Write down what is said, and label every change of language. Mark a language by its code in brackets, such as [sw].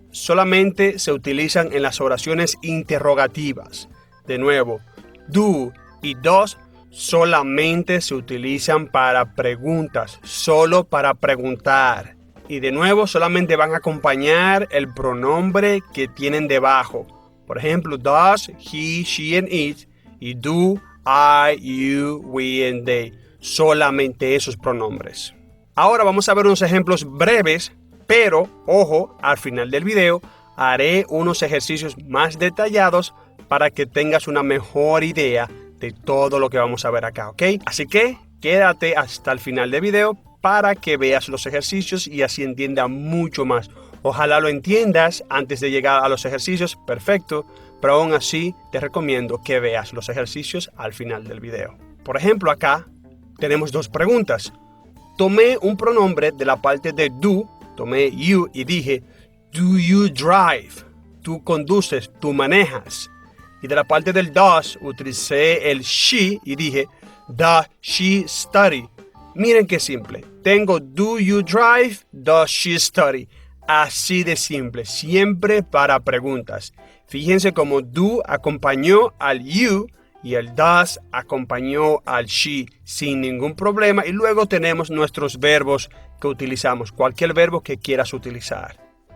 [es] Solamente se utilizan en las oraciones interrogativas. De nuevo, do y does solamente se utilizan para preguntas, solo para preguntar. Y de nuevo, solamente van a acompañar el pronombre que tienen debajo. Por ejemplo, [en] does, he, she and it. [es] Y [en] do, I, you, we and they. [es] Solamente esos pronombres. Ahora vamos a ver unos ejemplos breves. Pero, ojo, al final del video haré unos ejercicios más detallados para que tengas una mejor idea de todo lo que vamos a ver acá, ¿ok? Así que quédate hasta el final del video para que veas los ejercicios y así entiendas mucho más. Ojalá lo entiendas antes de llegar a los ejercicios, perfecto, pero aún así te recomiendo que veas los ejercicios al final del video. Por ejemplo, acá tenemos dos preguntas. Tomé un pronombre de la parte de do. Tomé [en] you [es] y dije, [en] do you drive? [es] Tú conduces, tú manejas. Y de la parte del does utilicé el she y dije, [en] does she study? [es] Miren qué simple. Tengo [en] do you drive, does she study? [es] Así de simple, siempre para preguntas. Fíjense cómo do acompañó al you y el does acompañó al she sin ningún problema. Y luego tenemos nuestros verbos que utilizamos, cualquier verbo que quieras utilizar.